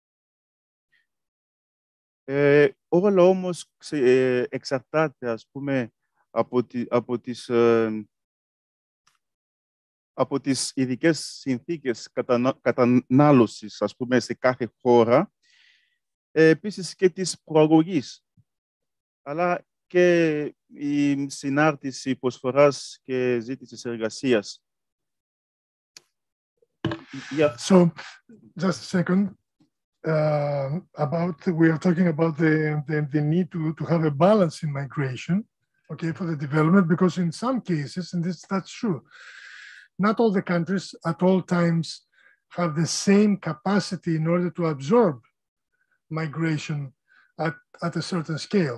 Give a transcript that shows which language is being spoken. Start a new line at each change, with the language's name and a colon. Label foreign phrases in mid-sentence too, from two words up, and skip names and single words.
Greek: Όλα όμως εξαρτάται, ας πούμε, από τις ειδικές συνθήκες κατανάλωσης, ας πούμε, σε κάθε χώρα, επίσης και της προαγωγής, αλλά και η συνάρτηση προσφοράς και ζήτησης εργασίας.
English: So, just a second. We are talking about the need to have a balance in migration, okay, for the development, because in some cases, and that's true, not all the countries at all times have the same capacity in order to absorb migration at a certain scale.